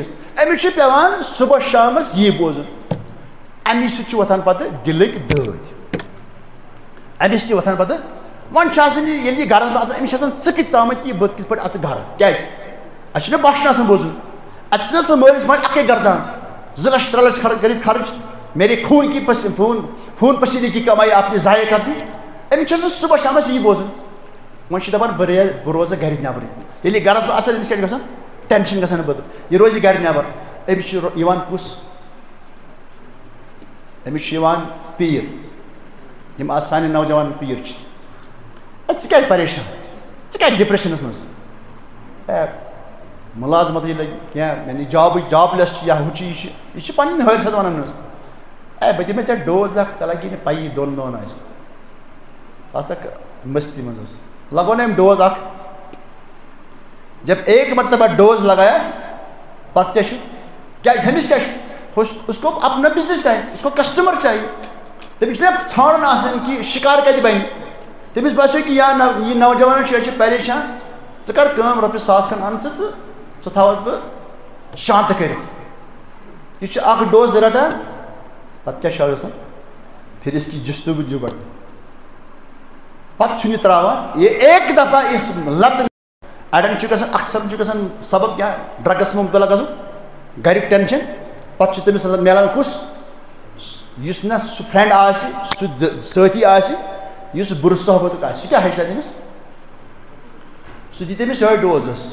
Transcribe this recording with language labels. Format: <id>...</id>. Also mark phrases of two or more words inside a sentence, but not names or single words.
<ks>أمِس چھُ پیٚوان صُبحس شامس یی بوزُن. اَمہِ سۭتۍ چھُ وۄتھان پتہٕ دِلٕکۍ دٲدۍ. أمِس تہِ وۄتھان پتہٕ وۄنۍ چھُ آسان ییٚلہِ یہِ گرس منٛز آسان أمِس چھِ آسان ژٕ کِتھ ژامٕتۍ یہِ بہٕ کِتھ پٲٹھۍ اژٕ گرٕ. کیازِ اَسہِ چھُنہ باشن آسان بوزُن. اَتہِ چھُنہ ژٕ مٲلِس ماجہِ اَکٕے گردان 2,00,000 3,00,000 کٔرِتھ خرٕچ</ks> <ur>میرے خوٗن پسیٖنے کی کمائی آپ نے ضایع کر دی.</ur> <ks>أمِس چھُ آسان صُبحس شامس یی بوزُن. وۄنۍ چھُ دپان بہٕ روزٕ گرِ نیبرٕے. ییٚلہِ یہِ گرس منٛز آسان أمِس کیٛاہ چھُ گژھان؟ ٹینشن گژھان بدل. یہِ روزِ گرِ نیبر. أمِس چھُ یِوان کُس؟ أمِس چھُ یِوان پیٖر. یِم آز سانہِ نوجوان پیٖر چھِ. ژٕ کیازِ پریشان؟ ژٕ کیازِ ڈپریشنس منٛز؟ مُلازمتٕے لگہِ کینٛہہ یعنی جاب لیس چھِ یا ہُہ چھِ یہِ چھِ پنٕنۍ حٲرثت ونان حظ. بہٕ دِمے ژےٚ ڈوز اکھ ژےٚ لگی نہٕ پَیی 2 دۄہن آسہِ ژٕ آسکھ مستی منٛز اوس. لگو نا أمۍ ڈوز اکھ.</ks> <ur>جب ایک مرتبہ ڈوز لگایا</ur> <ks>پتہٕ کیٛاہ چھُ؟ کیٛازِ ہُمِس کیٛاہ چھُ؟</ks> <ur>اس کو اپنا بزنس چاہیے، اس کو کسٹمر چاہیے.</ur> <ks>تٔمِس چھُنہ ژھانڈُن آسان کہِ شِکار کتہِ بنہِ. تٔمِس باسیو کہِ یہِ نوجوان چھُ یہِ چھُ پریشان ژٕ کر کٲم رۄپیہِ 1,000 کھنٛڈ اَن ژٕ تہٕ ژٕ تھاوَکھ بہٕ شانتہٕ کٔرِتھ. یہِ چھُ اکھ ڈوز رٹان پتہٕ کیٛاہ چھُ گژھان؟</ks> <ur>پھر اس کی جستجو بڑھ</ur> <ks>پتہٕ چھُنہٕ یہِ تراوان. یہِ</ks> <ur>ایک دفعہ اس لت</ur> <ks>اڑٮ۪ن چھُ گژھان اکثر چھُ گژھان سبب کیٛاہ ڈرگس منٛز مُبتلا گژھُن گرِکۍ ٹینشن. پتہٕ چھُ تٔمِس میلان کُس؟ یُس نہ سُہ فرینڈ آسہِ سُہ سٲتھی آسہِ یُس بُرٕ صحبتُک آسہِ سُہ کیٛاہ ہیٚچھِ تٔمِس؟ سُہ دی تٔمِس یِہوٚے ڈوز حظ.</ks>